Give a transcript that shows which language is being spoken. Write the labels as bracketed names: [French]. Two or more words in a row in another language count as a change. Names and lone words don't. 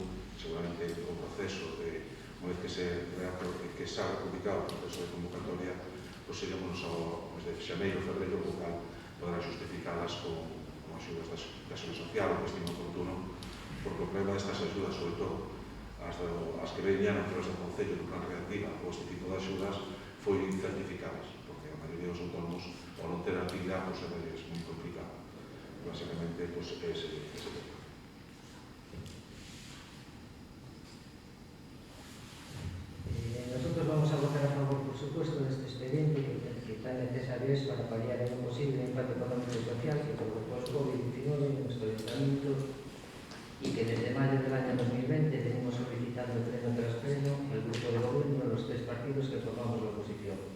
[Galician] Seguramente o proceso unha vez que se ha publicado o proceso de convocatoria, pois seguimos ao mes de xaneiro, febreiro, o cual podrá justificadas con axudas da Seguridade Social, o que estime oportuno, porque o problema destas axudas, sobre todo as que venían a través do Concello do Plan Reactiva ou este tipo de axudas, foi certificadas, porque a maioría dos autónomos, ao non ter actividade, pois é moi complicado. Básicamente, pois é ese tema. [Spanish] Nosotros vamos a votar a favor, por supuesto, de este expediente que tan necesario es para paliar en lo posible el impacto económico y social que provocó el COVID-19 en nuestro ayuntamiento y que desde mayo del año 2020 venimos solicitando pleno tras pleno el grupo de gobierno de los tres partidos que formamos la oposición.